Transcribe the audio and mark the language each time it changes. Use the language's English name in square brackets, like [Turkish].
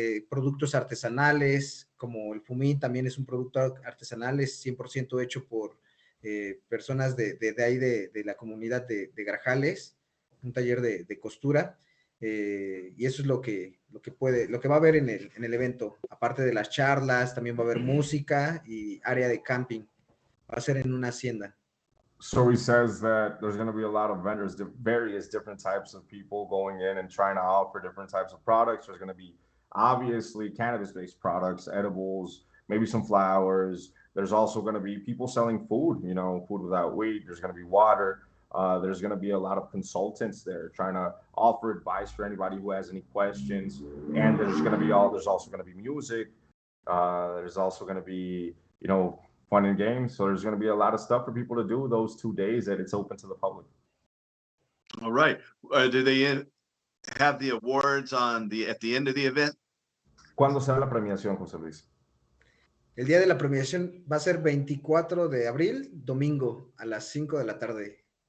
[Spanish] productos artesanales, como el fumín también es un producto artesanal, es 100% hecho por personas de ahí de la comunidad de Grajales, un taller de costura. Y eso es lo que va a haber en el evento. Aparte de las charlas, también va a haber música y área de camping. Va a ser en una hacienda. [English] So he says that there's going to be a lot of vendors, various different types of people going in and trying to offer different types of products. There's going to be obviously cannabis-based products, edibles, maybe some flowers. There's also going to be people selling food, food without weed. There's going to be water. There's going to be a lot of consultants there trying to offer advice for anybody who has any questions. And there's also going to be music. There's also going to be, fun and games. So there's going to be a lot of stuff for people to do those 2 days that it's open to the public. All right. Do they have the awards at the end of the event? [Spanish] ¿Cuándo será la premiación, José Luis? El día de la premiación va a ser 24 de abril, domingo, a las 5 de la tarde.